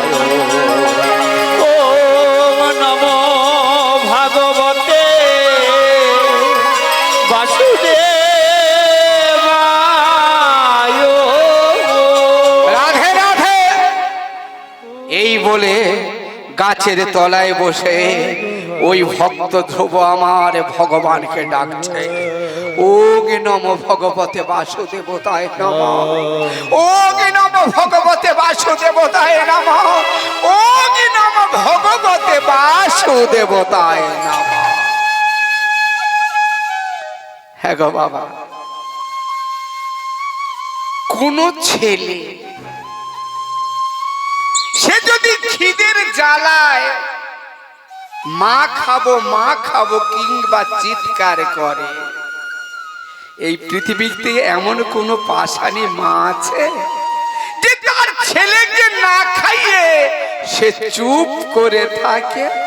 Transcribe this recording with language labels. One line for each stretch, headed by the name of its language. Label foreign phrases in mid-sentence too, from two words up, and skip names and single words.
Sanskrit: ওম নমো ভাগবতে বাসুদেবায়।
Bangla: রাধে রাধে এই বলে গাছের তলায় বসে ওই ভক্ত ধ্রুব আমার ভগবানকে ডাকছে।
Sanskrit: ওম নমো ভগবতে বাসুদেবতায় নমঃ। ওম নমো ভগবতে বাসুদেবতায় নমঃ। ওম নমো ভগবতে বাসুদেবতায় নমঃ।
Bangla: হ্যাঁ গো বাবা, কোন ছেলে সে যদি খিদের জ্বালায় মা খাবো কিংবা চিৎকার করে, এই পৃথিবীতে এমন কোন পাষাণী মা আছে যে তার ছেলেকে না খাইয়ে সে চুপ করে থাকে?